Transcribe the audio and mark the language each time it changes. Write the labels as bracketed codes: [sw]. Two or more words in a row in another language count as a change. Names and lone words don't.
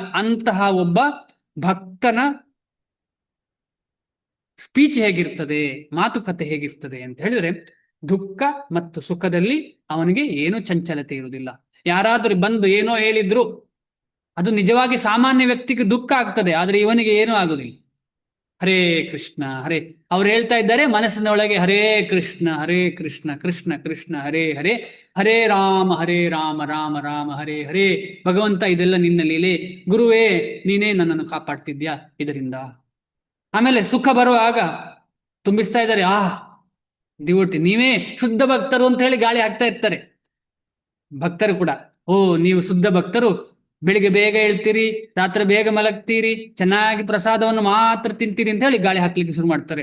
[kn] ಅಂತಹ ಒಬ್ಬ ಭಕ್ತನ ಸ್ಪೀಚ್ ಹೇಗಿರ್ತದೆ, ಮಾತುಕತೆ ಹೇಗಿರ್ತದೆ ಅಂತ ಹೇಳಿದ್ರೆ, ದುಃಖ ಮತ್ತು ಸುಖದಲ್ಲಿ ಅವನಿಗೆ ಏನೂ ಚಂಚಲತೆ ಇರುವುದಿಲ್ಲ. ಯಾರಾದ್ರೂ ಬಂದು ಏನೋ ಹೇಳಿದ್ರು ಅದು ನಿಜವಾಗಿ ಸಾಮಾನ್ಯ ವ್ಯಕ್ತಿಗೆ ದುಃಖ ಆಗ್ತದೆ, ಆದ್ರೆ ಇವನಿಗೆ ಏನೂ ಆಗುದಿಲ್ಲ. ಹರೇ ಕೃಷ್ಣ ಹರೇ, ಅವ್ರು ಹೇಳ್ತಾ ಇದ್ದಾರೆ ಮನಸ್ಸಿನೊಳಗೆ, ಹರೇ ಕೃಷ್ಣ ಕೃಷ್ಣ ಕೃಷ್ಣ ಹರೇ ಹರೇ, ಹರೇ ರಾಮ ರಾಮ ರಾಮ ಹರೇ ಹರೇ. ಭಗವಂತ ಇದೆಲ್ಲ ನಿನ್ನ ಲೀಲೆ, ಗುರುವೇ ನೀನೇ ನನ್ನನ್ನು ಕಾಪಾಡ್ತಿದ್ಯಾ ಇದರಿಂದ. ಆಮೇಲೆ ಸುಖ ಬರುವಾಗ ತುಂಬಿಸ್ತಾ ಇದ್ದಾರೆ, ಡಿವೋಟಿ ನೀವೇ ಶುದ್ಧ ಭಕ್ತರು ಅಂತ ಹೇಳಿ ಗಾಳಿ ಹಾಕ್ತಾ ಇರ್ತಾರೆ. ಭಕ್ತರು ಕೂಡ, ನೀವು ಶುದ್ಧ ಭಕ್ತರು, ಬೆಳಿಗ್ಗೆ ಬೇಗ ಹೇಳ್ತೀರಿ, ರಾತ್ರಿ ಬೇಗ ಮಲಗ್ತೀರಿ, ಚೆನ್ನಾಗಿ ಪ್ರಸಾದವನ್ನು ಮಾತ್ರ ತಿಂತೀರಿ ಅಂತ ಹೇಳಿ ಗಾಳಿ ಹಾಕ್ಲಿಕ್ಕೆ ಶುರು ಮಾಡ್ತಾರೆ.